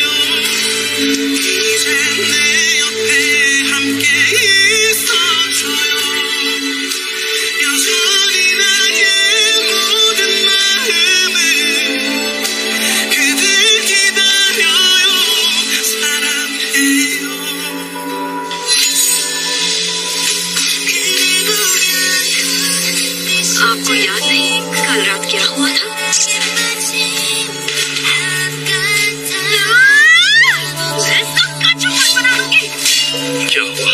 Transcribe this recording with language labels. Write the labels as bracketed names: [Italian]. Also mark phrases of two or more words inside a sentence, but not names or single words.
[Korean] 이제 내 옆에 함께 있어줘요. 여전히 나의 모든 마음을 그댈 기다려요. 사랑해요. [Hindi] आपको याद नहीं कल रात क्या हुआ था? क्या हुआ?